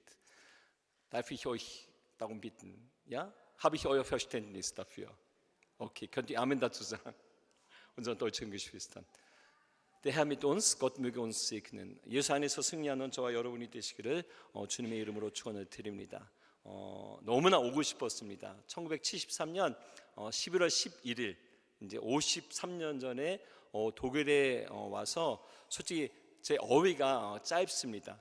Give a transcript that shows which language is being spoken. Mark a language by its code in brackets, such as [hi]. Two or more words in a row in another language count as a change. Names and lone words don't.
[de] Darf ich euch darum bitten? Ja? Habe ich euer Verständnis dafür? Okay, könnt ihr Amen dazu sagen? Unseren deutschen Geschwistern. Der Herr mit uns, Gott möge uns segnen. [ko] 예수 안에서 승리하는 저와 여러분이 되시기를 주님의 이름으로 축원을 드립니다. 너무나 오고 싶었습니다. 1973년 11월 11일, 이제 53년 전에 독일에 와서, 솔직히 제 어휘가 짧습니다.